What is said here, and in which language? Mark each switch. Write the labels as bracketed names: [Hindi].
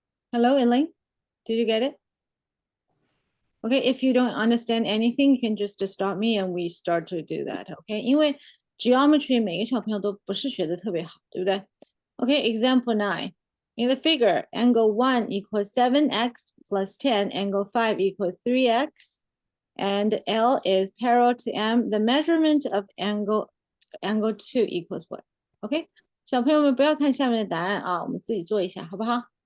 [English] Hello, Elaine? Did you get it? Okay, if you don't understand anything, you can just stop me and we start to do that. [Chinese] Okay, 因为 geometry 每个小朋友都不是学的特别好，对不对？ [English] Okay, example 9. In the figure, angle 1 equals 7x plus 10, angle 5 equals 3x, and L is parallel to M. The measurement of angle 2 equals what? [Chinese] Okay, 小朋友们不要看下面的答案啊，我们自己做一下，好不好？